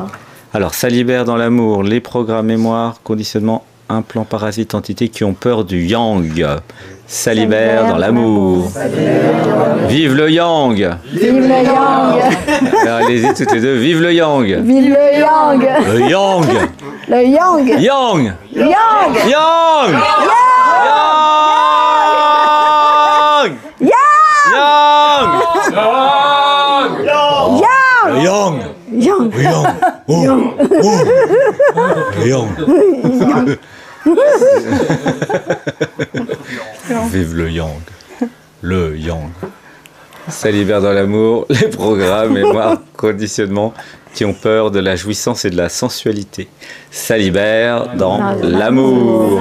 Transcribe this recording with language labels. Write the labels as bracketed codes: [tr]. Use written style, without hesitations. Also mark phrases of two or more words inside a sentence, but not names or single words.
[fr] Alors, ça libère dans l'amour les programmes, mémoires, conditionnements, implants, parasites, entités qui ont peur du yang. Ça libère dans l'amour. Vive le yang. Vive le yang. Alors, allez-y toutes les deux. Vive le yang. Vive le yang. Le yang. Le yang. Yang. Yang. Yang. Yang. Yang. Yang. Oh. Yang. Vive le yang. Le yang. Ça libère dans l'amour les programmes, mémoires, conditionnements qui ont peur de la jouissance et de la sensualité. Ça libère dans l'amour.